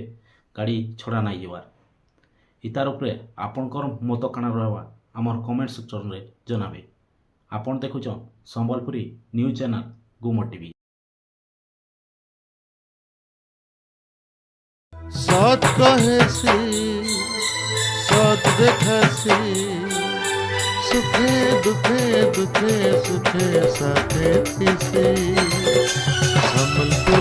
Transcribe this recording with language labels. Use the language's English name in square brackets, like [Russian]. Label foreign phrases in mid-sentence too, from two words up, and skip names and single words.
[Sambalpuri] ଗାଡ଼ି ଛଡ଼ା ନାଇ ଜୱାର ଇତାର ଉପରେ ଆପଣକର ମତ କାନା ରହବା ଆମର [English] comment section [Sambalpuri] ରେ ଜଣାବେ। ଆପଣ ଦେଖୁଛନ ସମ୍ବଲପୁରୀ [English] news channel [Sambalpuri] ଗୁମଟ ଟିଭି। ସତ କହେସି ସତ ଦେଖାସି ସୁଖେ ଦୁଖେ ଦୁଖେ ସୁଖେ ସାଥେ ଥିସି।